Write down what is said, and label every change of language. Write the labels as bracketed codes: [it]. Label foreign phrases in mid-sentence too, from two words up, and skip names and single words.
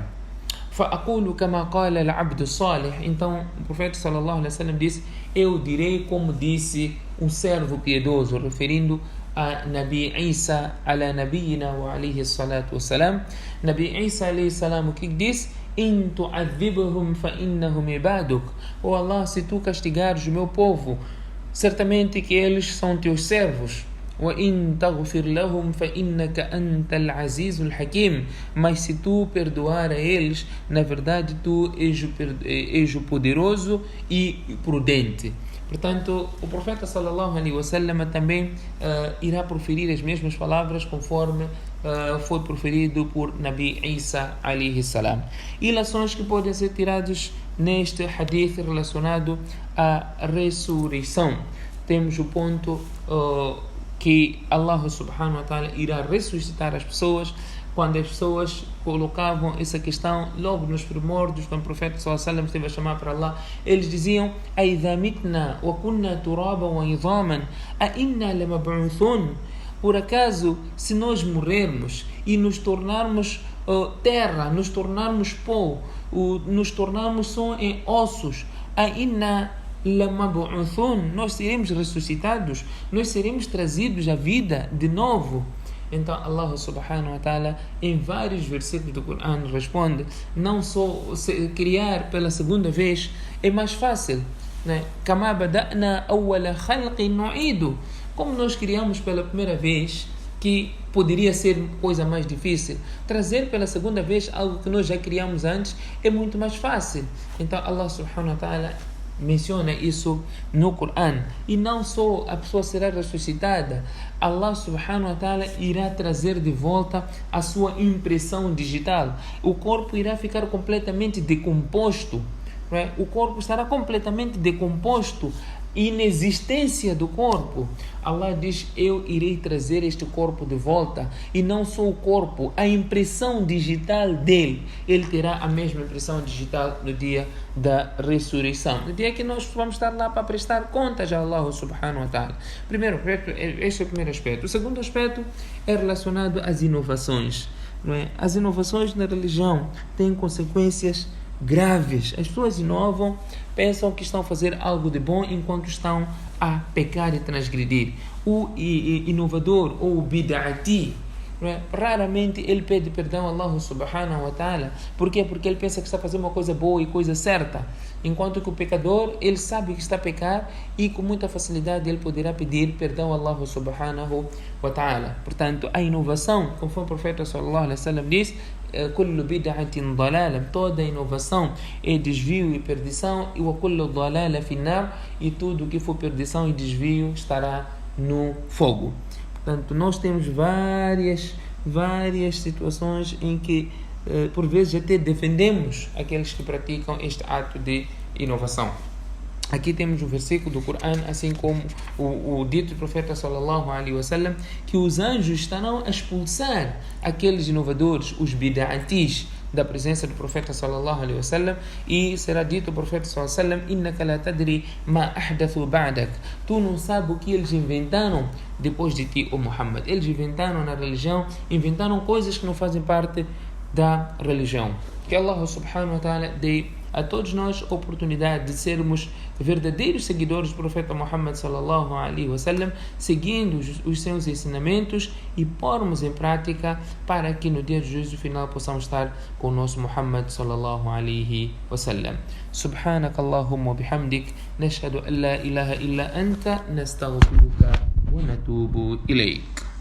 [ar] فأقول كما قال العبد الصالح. [pt] Então o profeta [ar] صلى الله عليه وسلم [pt] disse: eu direi como disse um servo piedoso, referindo a Nabi Isa [ar] على نبينا وعليه الصلاة والسلام. نبي عيسى عليه السلام, [pt] o que diz? [ar] إن تعذبهم فإنهم عبادك. [pt] Oh Allah, se tu castigares o meu povo, certamente que eles são teus servos. [ar] وَإِن تَغْفِرْ لَهُمْ فَإِنَّكَ أَنْتَ الْعَزِيزُ الْحَكِيمُ. [pt] Mas se tu perdoar a eles, na verdade tu és o poderoso e prudente. Portanto, o profeta [ar] صلى الله عليه وسلم [pt] também irá proferir as mesmas palavras conforme foi proferido por Nabi Isa [ar] عليه السلام. [pt] E lições que podem ser tiradas neste hadith relacionado à ressurreição. Temos o ponto que [ar] الله سبحانه وتعالى [pt] irá ressuscitar as pessoas, quando as pessoas colocavam essa questão logo nos primórdios, quando o profeta [ar] صلى الله عليه وسلم [pt] esteve a chamar para Allah, eles diziam: [ar] "أإذا متنا وكنا ترابا وعظاما، أإنا لمبعوثون?" [pt] Por acaso, se nós morrermos e nos tornarmos terra, nos tornarmos pó, nos tornarmos só em ossos, [ar] أإنا لمبعوثون, [pt] nós seremos ressuscitados, nós seremos trazidos à vida de novo. Então [ar] الله سبحانه وتعالى [pt] em vários versículos do Coran responde: não só criar pela segunda vez é mais fácil, né? [ar] كما بدأنا أول خلق نعيده, [pt] como nós criamos pela primeira vez, que poderia ser coisa mais difícil, trazer pela segunda vez algo que nós já criamos antes é muito mais fácil. Então [ar] الله سبحانه وتعالى [pt] menciona isso no Coran. E não só a pessoa será ressuscitada, [ar] الله سبحانه وتعالى [pt] irá trazer de volta a sua impressão digital. O corpo irá ficar completamente decomposto, né? O corpo estará completamente decomposto, inexistência do corpo. Allah diz: eu irei trazer este corpo de volta, e não só o corpo, a impressão digital dele, ele terá a mesma impressão digital no dia da ressurreição, no dia que nós vamos estar lá para prestar contas a [ar] الله سبحانه وتعالى. [pt] Este é o primeiro aspecto. O segundo aspecto é relacionado às inovações, não é? As inovações na religião têm consequências graves. As pessoas inovam, pensam que estão a fazer algo de bom enquanto estão a pecar e transgredir. O inovador ou o bid'ati, raramente ele pede perdão a [ar] الله سبحانه وتعالى. [pt] Por quê? Porque ele pensa que está fazendo uma coisa boa e coisa certa, enquanto que o pecador, ele sabe que está a pecar e com muita facilidade ele poderá pedir perdão a [ar] الله سبحانه وتعالى. [pt] Portanto, a inovação, conforme o profeta [ar] صلى الله عليه وسلم [pt] diz: [ar] كل بدعة ضلالة, [pt] toda inovação é desvio e perdição, e [ar] وكل ضلالة في نار, [pt] e tudo que for perdição e desvio estará no fogo. Portanto, nós temos várias situações em que por vezes até defendemos aqueles que praticam este ato de inovação. Aqui temos um versículo do Coran, assim como o dito do profeta [ar] صلى الله عليه وسلم, [pt] que os anjos estarão a expulsar aqueles inovadores, os bid'atis, da presença do profeta [ar] صلى الله عليه وسلم, [pt] e será dito ao profeta [ar] صلى الله عليه وسلم: إنك لا تدري ما أحدثوا بعدك, [pt] tu não sabes o que eles inventaram depois de ti, o Muhammad. Eles inventaram na religião, inventaram coisas que não fazem parte da religião. Que [ar] الله سبحانه وتعالى [pt] dê a todos nós a oportunidade de sermos verdadeiros seguidores do profeta Muhammad [ar] صلى الله عليه وسلم, [pt] seguindo os seus ensinamentos e pormos em prática para que no dia de juízo final possamos estar com o nosso Muhammad [ar] صلى الله عليه وسلم. سبحانك اللهم بحمدك، نشهد أن لا إله إلا أنت، نستغفرك ونتوب إليك.